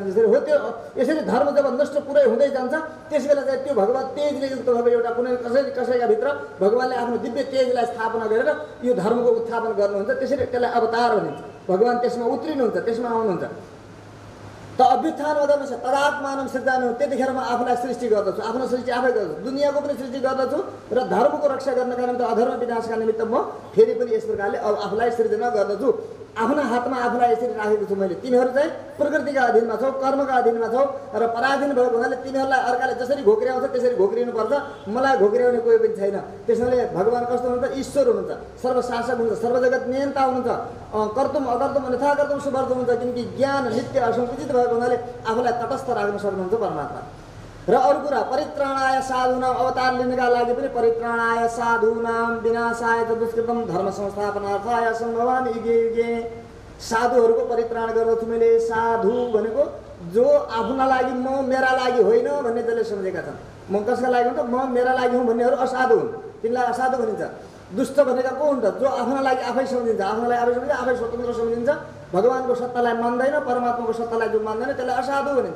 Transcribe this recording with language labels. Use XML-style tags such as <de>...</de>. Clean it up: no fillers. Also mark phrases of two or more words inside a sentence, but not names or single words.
<ne>जसरी हो त्यो यसरी धर्म जब नष्ट पुरै हुँदै जान्छ त्यस बेला चाहिँ त्यो भगवत तेजले युक्त भएको एउटा कुनै कसैका भित्र भगवान्ले आफ्नो दिव्य तेजलाई स्थापना गरेर यो धर्मको उत्थापन गर्नुहुन्छ। त्यसरी त्यसलाई अवतार भनिन्छ। भगवान् त्यसमा उत्रिनुहुन्छ, त्यसमा आउनुहुन्छ।</ne> <sa>त अभ्युत्थान अधर्मस्य तदात्मानं सृजाम्यहम्,</sa> <ne>त्यतिखेर म आफूलाई सृष्टि गर्दछु, आफ्नो सृष्टि आफै गर्दछु, दुनियाँको पनि सृष्टि गर्दछु र धर्मको रक्षा गर्नका निमित्त, अधर्म विनाशका निमित्त म फेरि पनि यस प्रकारले अब आफूलाई सृजना गर्दछु। आफ्ना हातमा आफूलाई यसरी राखेको छु मैले। तिमीहरू चाहिँ प्रकृतिका अधीनमा छौ, कर्मका अधीनमा छौ र पराधीन भएको हुनाले तिमीहरूलाई अर्काले जसरी घोक्र्याउँछ त्यसरी घोक्रिनुपर्छ। मलाई घोक्र्याउने कोही पनि छैन। त्यसैले भगवान् कस्तो हुनुहुन्छ? ईश्वर हुनुहुन्छ, सर्वशासक हुनुहुन्छ, सर्वजगत नियन्ता हुनुहुन्छ,</ne> <sa>कर्तुम अकर्तुम अन्यथा कर्तुम सुवर्त हुनुहुन्छ।</sa> <ne>किनकि ज्ञान नित्य असङ्कुचित भएको हुनाले आफूलाई तटस्थ राख्न सक्नुहुन्छ परमात्मा। र अरू कुरा</ne> <sa>परित्राणाय साधूनाम,</sa> <ne>अवतार लिनका लागि पनि</ne> <sa>परित्राणाय साधूनाम विनाशाय च दुष्कृतम धर्म संस्थापनार्थाय सम्भवामि युगे युगे।</sa> <ne>साधुहरूको परित्राण गर्दछु मैले। साधु भनेको जो आफ्ना लागि म मेरा लागि होइन भन्ने जसले सम्झेका छन्। म कसका लागि हुन्छ? म मेरा लागि हुँ भन्नेहरू असाधु हुन्, तिनलाई असाधु भनिन्छ। दुष्ट भनेका को हुन्छ? जो आफ्ना लागि आफै सम्झिन्छ, आफ्ना लागि आफै सम्झिन्छ, आफै स्वतन्त्र सम्झिन्छ, भगवान्को सत्तालाई मान्दैन, परमात्माको सत्तालाई जो मान्दैन त्यसलाई असाधु भनिन्छ।</ne>